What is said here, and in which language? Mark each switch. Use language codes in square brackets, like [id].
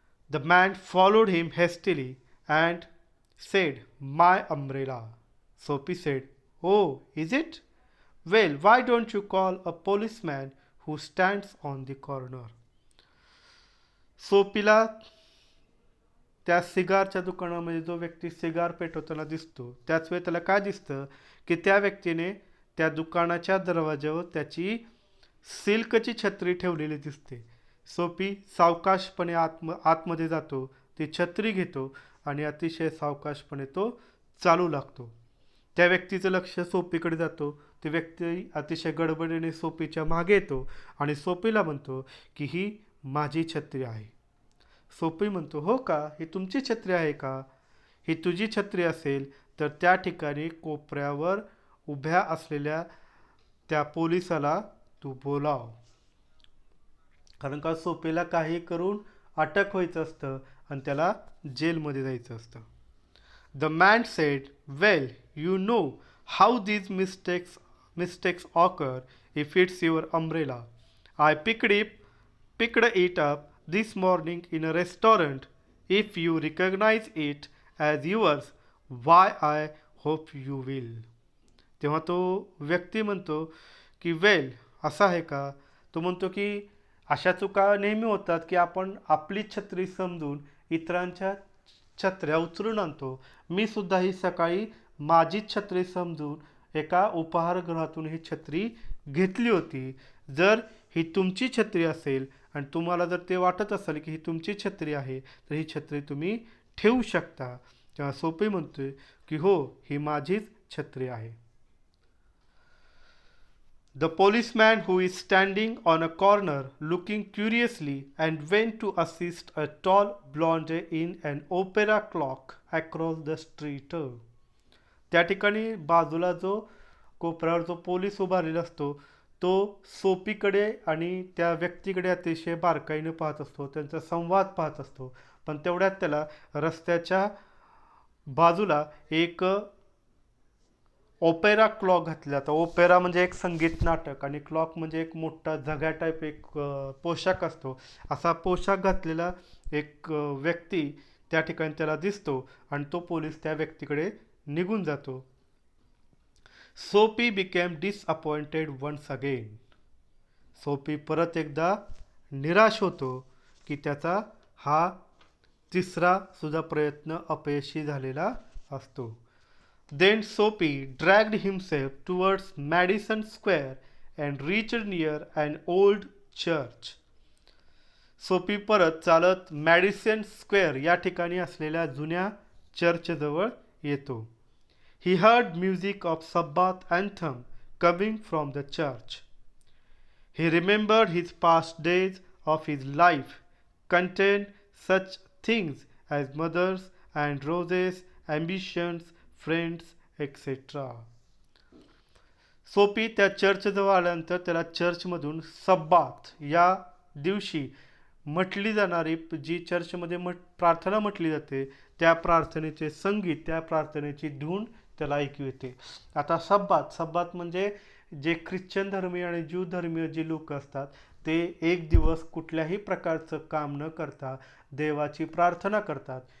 [en] The man followed him hastily and said, "My umbrella." Sophie said, "Oh, is it? Well, why don't you call a policeman who stands on the corner?" [mr] सोपीला त्या सिगारच्या दुकानामध्ये जो व्यक्ती cigar पेटवताना दिसतो त्याच वेळी त्याला काय दिसतं की त्या व्यक्तीने त्या दुकानाच्या दरवाज्यावर त्याची सिल्कची छत्री ठेवलेली दिसते. सोपी सावकाशपणे आतमध्ये जातो, ती छत्री घेतो आणि अतिशय सावकाशपणे तो चालू लागतो. त्या व्यक्तीचं लक्ष सोपीकडे जातो. ती व्यक्ती अतिशय गडबडीने सोपीच्या मागे येतो आणि सोपीला म्हणतो की ही माझी छत्री आहे. सोपी म्हणतो, "हो का, ही तुमची छत्री आहे का? ही तुझी छत्री असेल तर त्या ठिकाणी कोपऱ्यावर उभ्या असलेल्या त्या पोलिसाला तू बोलाव." कारण का सोपीला काही करून अटक व्हायचं असतं आणि त्याला जेलमध्ये जायचं असतं. [en] The man said, "Well, you know how these mistakes occur if it's your umbrella. I picked it up this morning in a restaurant. If you recognize it as yours, why I hope you will." [mr] तेव्हा तो व्यक्ती म्हणतो की वेल असं आहे का. तो म्हणतो की अशा चुका नेहमी होतात की आपण आपली छत्री समजून इतरांच्या छत्र्या उचलून आणतो. मी सुद्धा ही सकाळी माझीच छत्री समजून एका उपहारगृहातून ही छत्री घेतली होती. जर ही तुमची छत्री असेल आणि तुम्हाला जर ते वाटत असेल की ही तुमची छत्री आहे तर ही छत्री तुम्ही ठेवू शकता. तेव्हा सोपी म्हणतोय की हो, ही माझीच छत्री आहे. [en] The policeman, who is standing on a corner looking curiously, and went to assist a tall blonde in an opera clock across the street. [mr] त्या ठिकाणी बाजूला जो कोपऱ्यावर जो पोलीस उभारलेला असतो तो सोपीकडे आणि त्या व्यक्तीकडे अतिशय बारकाईने पाहत असतो, त्यांचा संवाद पाहत असतो. पण तेवढ्यात त्याला रस्त्याच्या बाजूला एक ओपेरा क्लॉक घातला. तर ओपेरा म्हणजे एक संगीत नाटक आणि क्लॉक म्हणजे एक मोठा झग्या टाईप एक पोशाख असतो. असा पोशाख घातलेला एक व्यक्ती त्या ठिकाणी त्याला दिसतो आणि तो पोलीस त्या व्यक्तीकडे निघून जातो. सोपी [en] Became disappointed once again. [mr] सोपी परत एकदा निराश होतो की त्याचा हा तिसरा सुद्धा प्रयत्न अपयशी झालेला असतो. [en] Then Soapy dragged himself towards Madison Square and reached near an old church. [mr] सोपी परत चालत मॅडिसन स्क्वेअर या ठिकाणी असलेल्या जुन्या चर्चजवळ येतो. [en] He heard music of Sabbath anthem coming from the church. He remembered his past days of his life contained such things as mothers and roses, ambitions, friends etcetera. [mr] सोपी त्या चर्चजवळ आल्यानंतर त्याला चर्चमधून सब्बात या दिवशी म्हटली जाणारी जी चर्चमध्ये प्रार्थना म्हटली जाते त्या प्रार्थनेचे संगीत, त्या प्रार्थनेची धून त्याला ऐकू येते. आता सब्बात म्हणजे जे ख्रिश्चन धर्मीय आणि ज्यू धर्मीय जे लोक असतात ते एक दिवस कुठल्याही प्रकारचं काम न करता देवाची प्रार्थना करतात.